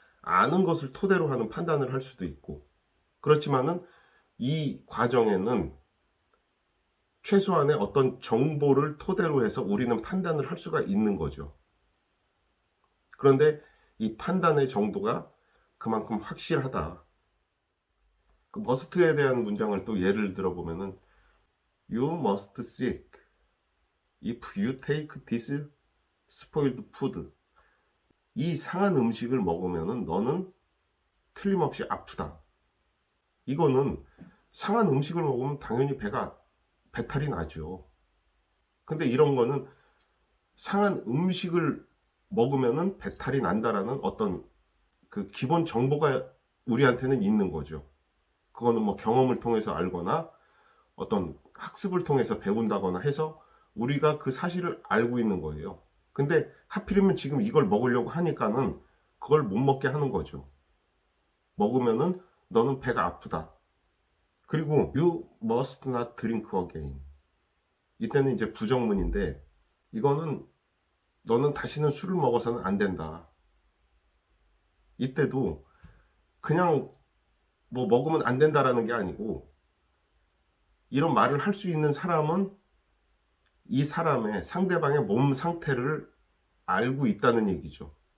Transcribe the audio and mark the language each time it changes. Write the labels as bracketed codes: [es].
[ko] 아는 것을 토대로 하는 판단을 할 수도 있고. 그렇지만은 이 과정에는 최소한의 어떤 정보를 토대로 해서 우리는 판단을 할 수가 있는 거죠. 그런데 이 판단의 정도가 그만큼 확실하다. 그 머스트에 대한 문장을 또 예를 들어보면은 [en] You must seek if you take this spoiled food. [ko] 이 상한 음식을 먹으면은 너는 틀림없이 아프다. 이거는 상한 음식을 먹으면 당연히 배탈이 나죠. 근데 이런 거는 상한 음식을 먹으면은 배탈이 난다라는 어떤 그 기본 정보가 우리한테는 있는 거죠. 그거는 뭐 경험을 통해서 알거나 어떤 학습을 통해서 배운다거나 해서 우리가 그 사실을 알고 있는 거예요. 근데 하필이면 지금 이걸 먹으려고 하니까는 그걸 못 먹게 하는 거죠. 먹으면은 너는 배가 아프다. [en] 그리고 you must not drink again. [ko] 이때는 이제 부정문인데, 이거는 너는 다시는 술을 먹어서는 안 된다. 이때도 그냥 뭐 먹으면 안 된다라는 게 아니고, 이런 말을 할 수 있는 사람은 이 사람의 상대방의 몸 상태를 알고 있다는 얘기죠.